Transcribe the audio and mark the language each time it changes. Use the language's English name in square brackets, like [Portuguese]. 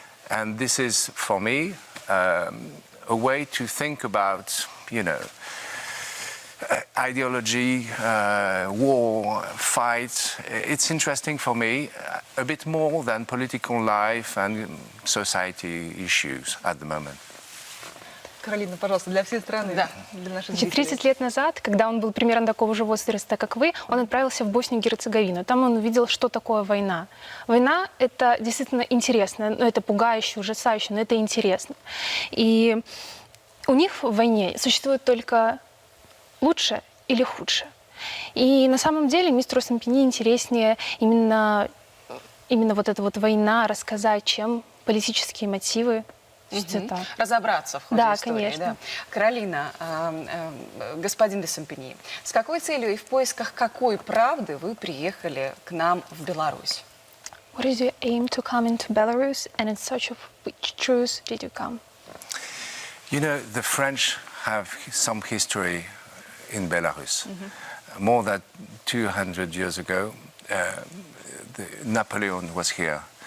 [English] And this is, for me, a way to think about, you know, ideology, war, fights. It's interesting for me, a bit more than political life and society issues at the moment. [Russian] Каролина, пожалуйста, для всей страны, да, для наших Значит, зрителей. 30 лет назад, когда он был примерно такого же возраста, как вы, он отправился в Боснию и Герцеговину. Там он увидел, что такое война. Война — это действительно интересно, но это пугающе, ужасающе, но это интересно. И у них в войне существует только лучше или худше. И на самом деле мистеру Сампиньи интереснее именно вот эта вот война рассказать, чем политические мотивы. Разобраться в ходе истории. Конечно. Да. Каролина, господин де Сампиньи, с какой целью и в поисках какой правды вы приехали к нам в Беларусь? [English] What is your aim to come into Belarus, and in search of which truth did you come? You know, the French have some history in Belarus. More than 200 years ago, Napoleon was here.